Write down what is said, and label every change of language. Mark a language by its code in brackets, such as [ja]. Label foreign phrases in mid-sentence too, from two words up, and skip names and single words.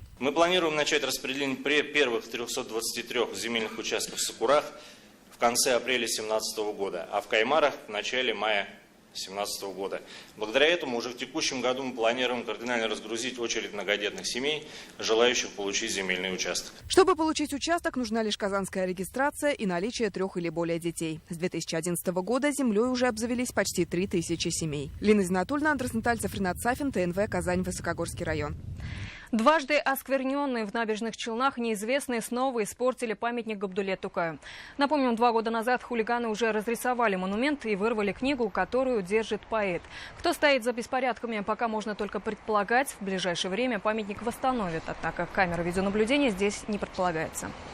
[ru] Мы планируем начать распределение первых 323 земельных участков в Сокурах в конце апреля 2017 года, а в Каймарах в начале мая 2017 года. Благодаря этому уже в текущем году мы планируем кардинально разгрузить очередь многодетных семей, желающих получить земельный участок. Чтобы получить участок, нужна лишь казанская регистрация и наличие 3 или более детей. С 2011 года землей уже обзавелись почти 3000 семей. Лина Зинатульна, Андрей Натальцев, Ринат Сафин, ТНВ, Казань, Высокогорский район. Дважды оскверненные в Набережных Челнах неизвестные снова испортили памятник Габдулле Тукаю. Напомним, 2 года назад хулиганы уже разрисовали монумент и вырвали книгу, которую держит поэт. Кто стоит за беспорядками, пока можно только предполагать. В ближайшее время памятник восстановят, однако камеры видеонаблюдения здесь не предполагается.